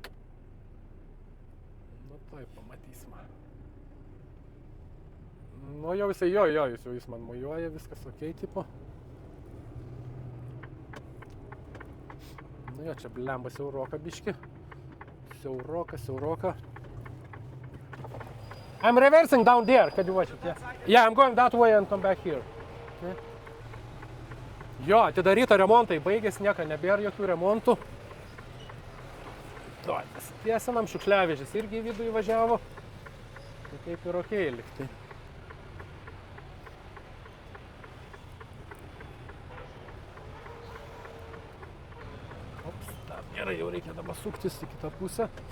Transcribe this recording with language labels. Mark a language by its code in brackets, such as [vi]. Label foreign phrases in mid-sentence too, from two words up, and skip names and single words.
[lt] Tai pamatysime. Jau jisai jis man mojuoja, viskas ok tipo. Čia blemba siauroka biški. Siauroka. [en] I'm reversing down there, can you watch it? Yeah, I'm going that way and come back here. Okay. [lt] Jo, atidaryta remontai, baigėsi, nieko nebėra jokių remontų. Tiesinam, šiukšliavežis irgi į vidų įvažiavo. Tai kaip ir okei liktai. Gerai, jau reikia dabar suktis į kitą pusę.